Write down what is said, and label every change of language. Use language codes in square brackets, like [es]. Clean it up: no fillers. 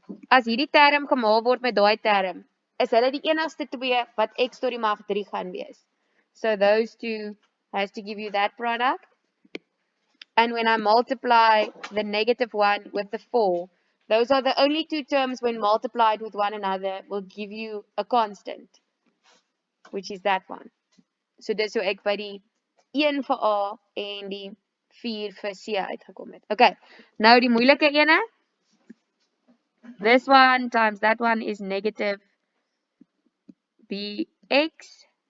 [af] As hierdie term gemaak word met daai term, is hulle die enigste twee wat x tot die mag 3 gaan wees. [en] So those two has to give you that product. And when I multiply the -1 with the 4, those are the only two terms when multiplied with one another will give you a constant, which is that one. [af] So dis hoe ek by die 1 vir A en die 4 vir C uitgekom het. Okay, nou die moeilike ene. [en] This one times that one is negative bx.